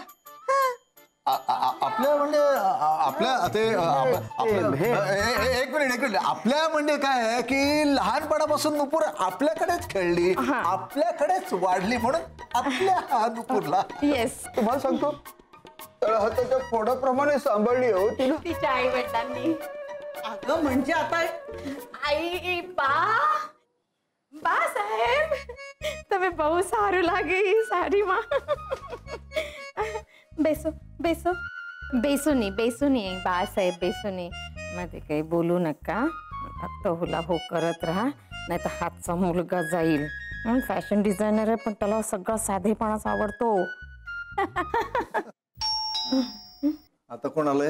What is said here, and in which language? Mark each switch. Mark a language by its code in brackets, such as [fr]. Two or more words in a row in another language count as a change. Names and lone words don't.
[mr] आपल्या म्हणजे आपल्या ते एक मिनिट आपल्या म्हणजे काय आहे की लहानपणापासून नुपूर आपल्याकडेच खेळली, आपल्याकडेच वाढली, म्हणून आपल्या नुपूरला येस तुम्हाला सांगतो तळहाताच्या फोडाप्रमाणे सांभाळली हो तिला. तिच्या आई वडिलांनी. अगं म्हणजे आता आई बा साहेब [gu] તમે બહુ સારું લાગે એ સાડીમાં. બેસો બેસો. [mr] बेसू नाही बाळासाहेब बेसू नाही. मध्ये काही बोलू नका. आता हुला हो करत राहा, नाही तर हातचा मुलगा जाईल. फॅशन डिझायनर आहे पण त्याला सगळा साधेपणाच आवडतो. आता कोण आलंय?